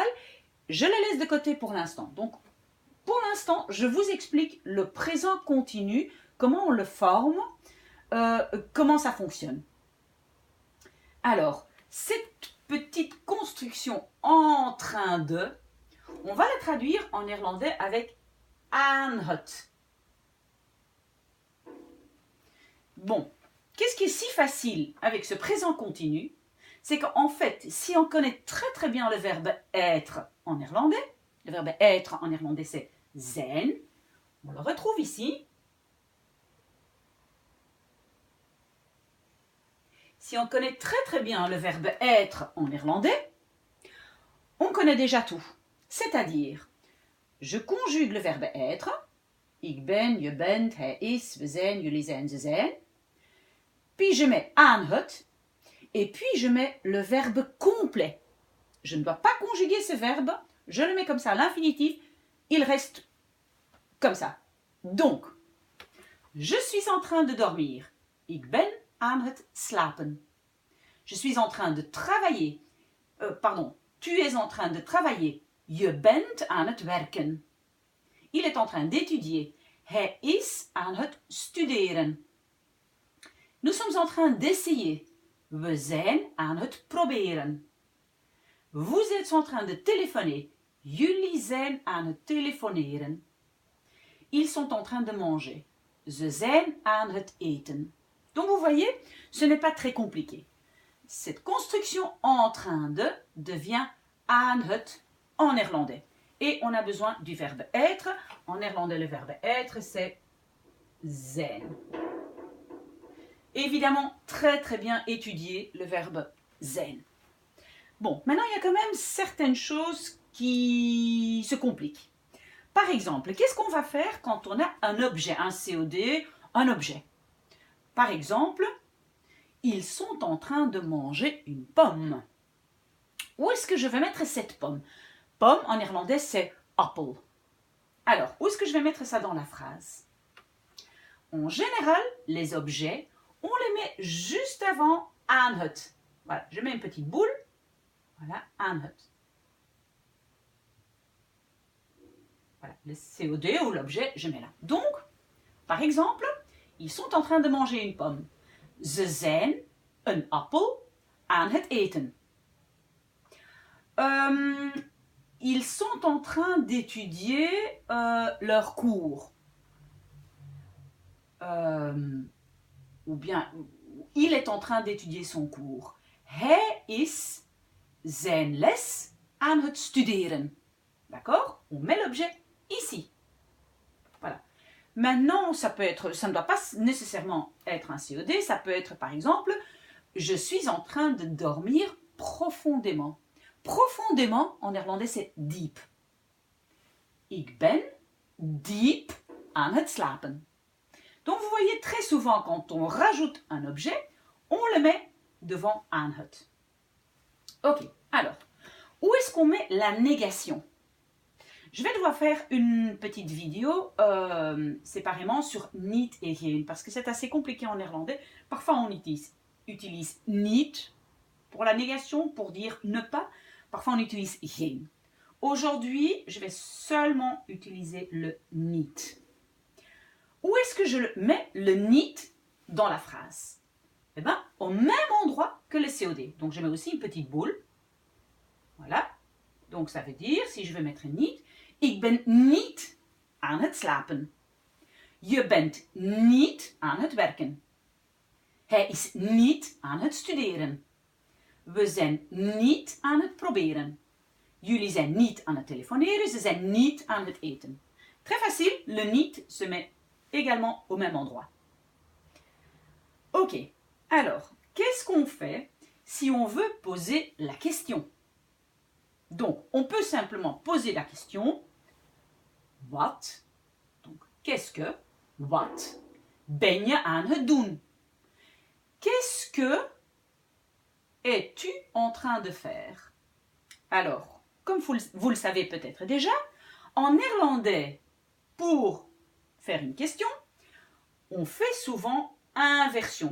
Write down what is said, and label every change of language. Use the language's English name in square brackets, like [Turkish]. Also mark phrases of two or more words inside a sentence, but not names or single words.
[French] Je le laisse de côté pour l'instant. Donc, pour l'instant, je vous explique le présent continu, comment on le forme, comment ça fonctionne. Alors, cette petite construction en train de, on va la traduire en néerlandais avec [Dutch] aan het. [French] Bon, qu'est-ce qui est si facile avec ce présent continu? C'est qu'en fait, si on connaît très bien le verbe être en néerlandais, le verbe être en néerlandais c'est zijn, on le retrouve ici. Si on connaît très bien le verbe être en néerlandais, on connaît déjà tout. C'est-à-dire, je conjugue le verbe être, [Dutch] ik ben, je bent, hij is, we zijn, jullie zijn, ze zijn. [French] Puis je mets [Dutch] aan het, [French] et puis je mets le verbe complet. Je ne dois pas conjuguer ce verbe, je le mets comme ça à l'infinitif, il reste comme ça. Donc, je suis en train de dormir. [Dutch] Ik ben aan het slapen. [French] Je suis en train de travailler. Tu es en train de travailler. [Dutch] Je bent aan het werken. [French] Il est en train d'étudier. [Dutch] Hij is aan het studeren. [French] Nous sommes en train d'essayer. [Dutch] We zijn aan het proberen. [French] Vous êtes en train de téléphoner. [Dutch] Jullie zijn aan het telefoneren. [French] Ils sont en train de manger. [Dutch] Ze zijn aan het eten. [French] Donc vous voyez, ce n'est pas très compliqué. Cette construction en train de devient [Dutch] aan het [French] en néerlandais. Et on a besoin du verbe être. En néerlandais, le verbe être, c'est zijn. Évidemment, très bien étudier le verbe zijn. Bon, maintenant, il y a quand même certaines choses qui se compliquent. Par exemple, qu'est-ce qu'on va faire quand on a un objet, un COD, un objet? Par exemple, ils sont en train de manger une pomme. Où est-ce que je vais mettre cette pomme? Pomme, en néerlandais, c'est appel. Alors, où est-ce que je vais mettre ça dans la phrase? En général, les objets, on les met juste avant aan het. Voilà, je mets une petite boule. Voilà, [Dutch] aan het. [French] Voilà, le COD ou l'objet, je mets là. Donc, par exemple, ils sont en train de manger une pomme. [Dutch] Ze zijn een appel aan het eten. [French] Ils sont en train d'étudier leur cours. Ou bien, il est en train d'étudier son cours. [Dutch] Hij is zijn les aan het studeren. [French] D'accord? On met l'objet ici. Voilà. Maintenant, ça ne doit pas nécessairement être un COD, ça peut être par exemple, je suis en train de dormir profondément. Profondément, en néerlandais, c'est diep. [Dutch] Ik ben diep aan het slapen. [French] Donc vous voyez très souvent quand on rajoute un objet, on le met devant [Dutch] aan het. [French] Ok, alors, où est-ce qu'on met la négation? Je vais devoir faire une petite vidéo séparément sur niet et geen, parce que c'est assez compliqué en néerlandais. Parfois on utilise niet pour la négation, pour dire ne pas. Parfois on utilise geen. Aujourd'hui, je vais seulement utiliser le niet. Où est-ce que je mets le niet dans la phrase? Eh bien, au même endroit que le COD. Donc je mets aussi une petite boule. Voilà. Donc ça veut dire, si je veux mettre niet, [Dutch] Ik ben niet aan het slapen. Je bent niet aan het werken. Hij is niet aan het studeren. We zijn niet aan het proberen. Jullie zijn niet aan het telefoneren, ze zijn niet aan het eten. [French] Très facile, le niet se met également au même endroit. Ok, alors, qu'est-ce qu'on fait si on veut poser la question? Donc, on peut simplement poser la question what, donc qu'est-ce que, [Dutch] what, ben je aan het doen? [French] Qu'est-ce que es-tu en train de faire? Alors, comme vous le savez peut-être déjà, en néerlandais, pour faire une question, on fait souvent inversion.